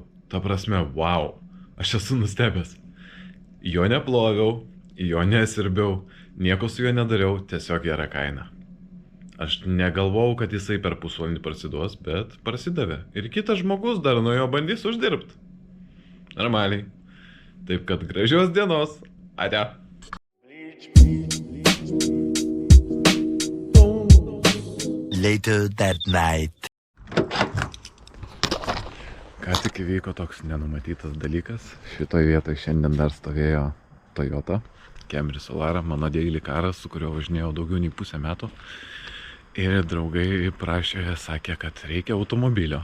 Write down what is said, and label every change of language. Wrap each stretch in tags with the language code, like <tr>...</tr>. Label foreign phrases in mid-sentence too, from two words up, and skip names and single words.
<lt>Ta prasme, vau, aš esu nustebęs. Jo neploviau, jo nesirbiau, nieko su juo nedariau, tiesiog gera kaina. Aš negalvojau, kad jisai per pusvalandį parsiduos, bet parsidavė. Ir kitas žmogus dar nuo jo bandys uždirbti. Normaliai. Taip kad gražios dienos. Ate.</lt> <en>Later that night.</en> <lt>Ką tik įvyko toks nenumatytas dalykas. Šitoj vietoj šiandien dar stovėjo Toyota Camry Solara, mano daily karas, su kurio važinėjau daugiau nei pusę metų. Ir draugai prašė, sakė, kad reikia automobilio.</lt>